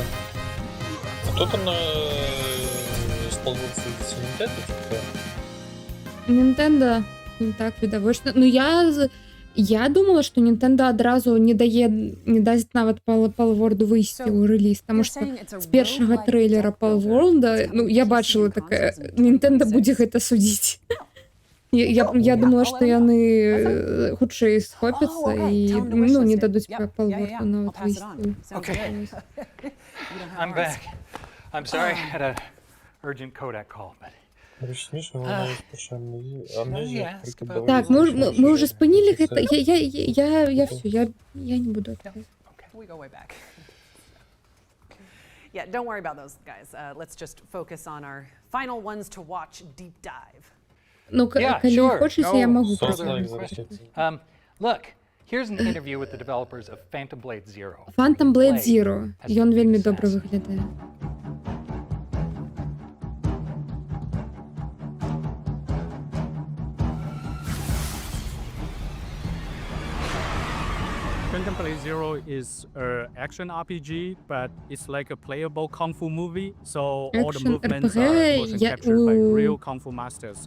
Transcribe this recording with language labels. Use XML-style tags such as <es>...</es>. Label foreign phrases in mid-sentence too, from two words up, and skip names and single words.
<uk>А хто там на сползується Nintendo? Nintendo, ну так, видовочно. Ну я думала, что Nintendo одразу не дасть навіть Palworld вийти у реліз, тому що з першого трейлера Palworld, ну я бачила таке,</uk> <be>Nintendo буде гэта судіць. Я думала, что яны хутчэй схопяцца і ну, не дадуць Palworld нават выйсці.</be> <en>Okay. I'm back. I'm sorry, I had an urgent Kodak call, but...</en> <be>Так, мы уже спынили гэта.</be> <ru>Я все, я не буду это.</ru> <en>We go way back. Yeah, don't worry about those guys. Let's just focus on our final ones to watch deep dive.</en> <be>Ну, калі хочаце, я могу.</be> <en>Look, here's an interview with the developers of Phantom Blade Zero. Phantom Blade Zero.</en> <be>Ён вельмі добра выглядае.</be> <en>Phantom Blade Zero is an action RPG, but it's like a playable kung fu movie, so all the movements are motion captured by real kung fu masters.</en>